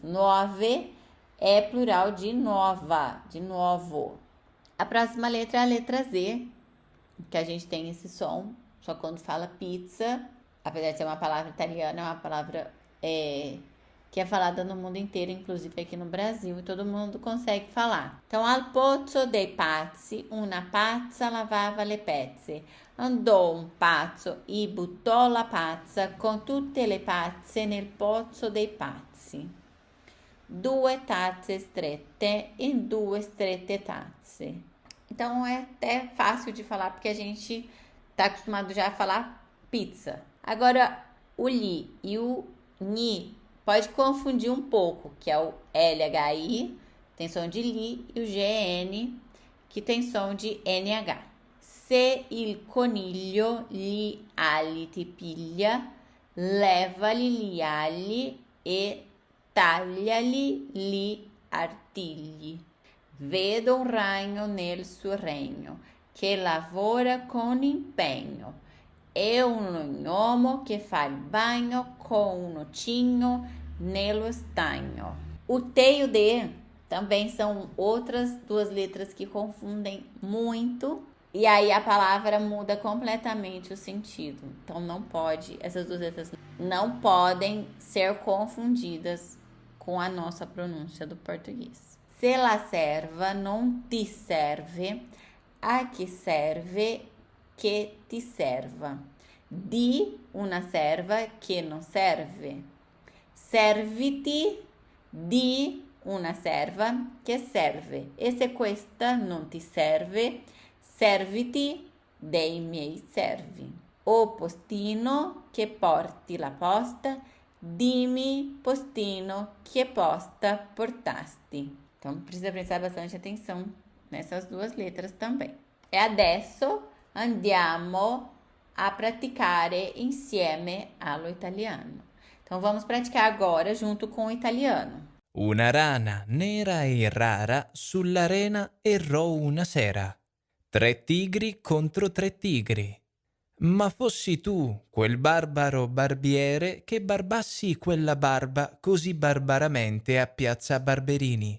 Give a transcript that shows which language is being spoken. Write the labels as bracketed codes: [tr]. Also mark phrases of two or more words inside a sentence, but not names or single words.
[pt] Nuove é plural de nova, de novo. A próxima letra é a letra Z, que a gente tem esse som, só quando fala pizza. Apesar de ser uma palavra italiana, é uma palavra que é falada no mundo inteiro, inclusive aqui no Brasil, e todo mundo consegue falar. Então, [it] al pozzo dei pazzi, una pazza lavava le pezze. Andò un pazzo e buttò la pazza con tutte le pazze nel pozzo dei pazzi. 2 tazze strette e 2 strette tazze. [pt] Então é até fácil de falar porque a gente tá acostumado já a falar pizza. Agora o li e o ni pode confundir um pouco, que é o LHI, tem som de li, e o GN, que tem som de NH. [it] Se il coniglio gli ali ti piglia, levali gli ali e tagliali gli artigli. Vedo un ragno nel suo regno, che lavora con impegno. È un gnomo che fa il bagno [pt] com um notinho [it] nello stagno. [pt] O T e o D também são outras duas letras que confundem muito. E aí a palavra muda completamente o sentido. Então não pode, essas duas letras não podem ser confundidas com a nossa pronúncia do português. [it] Se la serva non ti serve, a chi serve che ti serva. Di una serva che non serve. Serviti di una serva che serve. E se questa non ti serve, serviti dei miei servi. O postino che porti la posta, dimmi postino che posta portasti. [pt] Então precisa prestar bastante atenção nessas duas letras também. [it] E adesso andiamo a praticare insieme allo italiano. [pt] Então vamos praticar agora junto com o italiano. [it] Una rana nera e rara sull'arena errò una sera. 3 tigri contro 3 tigri. Ma fossi tu quel barbaro barbiere che barbassi quella barba così barbaramente a piazza Barberini.